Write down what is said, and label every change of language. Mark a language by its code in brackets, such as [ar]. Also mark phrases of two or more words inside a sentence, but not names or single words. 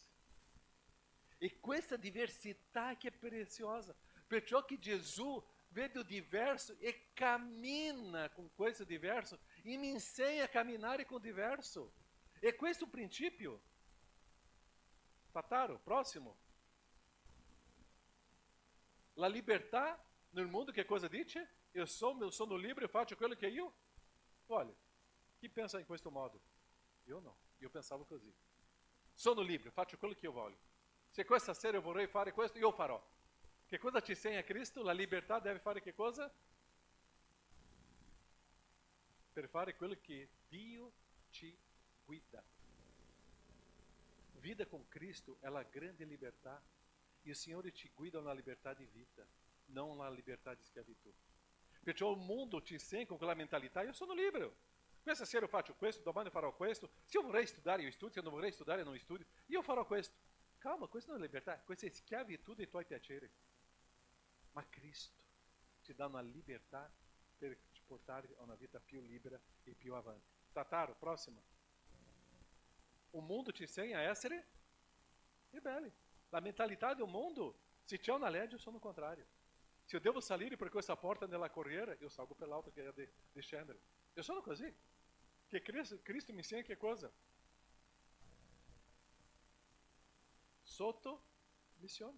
[it] E questa diversità che è preziosa, perciò che Gesù vede [pt] o diverso [it] e cammina com questo diverso e mi insegna a camminare [pt] com o diverso. [it] E questo è il principio. Tataro, próximo. La libertà nel mondo che cosa dice? Eu sono livre, eu faccio quello che io voglio. Chi pensa in questo modo? Io no, io pensavo così. Sono libero, faccio quello che io voglio. Se questa sera eu vorrei fare questo, io farò. Che cosa ci insegna Cristo? La libertà deve fare che cosa? Per fare quello che Dio ci guida. [pt] Vida com Cristo é a grande libertà. E o [it] Signore ci guida [pt] na liberdade de vita, não na liberdade de escravidão. [it] Perciò il mondo ci insegna con quella mentalità, io sono libero. Questa sera io faccio questo, domani farò questo. Se io vorrei studiare, io studio. Se eu non vorrei studiare, non studio. Io farò questo. Calma, questa non è libertà, questa è schiavitù dei tuoi piaceri. Ma Cristo ti dà una libertà per portare a una vita più libera e più avanti. Tataro, [pt] próxima. O mundo [it] ti insegna a essere ribelle. La mentalità del mondo, se c'è una legge, io sono contrario. Se eu devo salire per questa porta nella corriera, io salgo per l'altra che è di scendere. Io sono così. Che Cristo mi insegna che cosa? Sotto missione.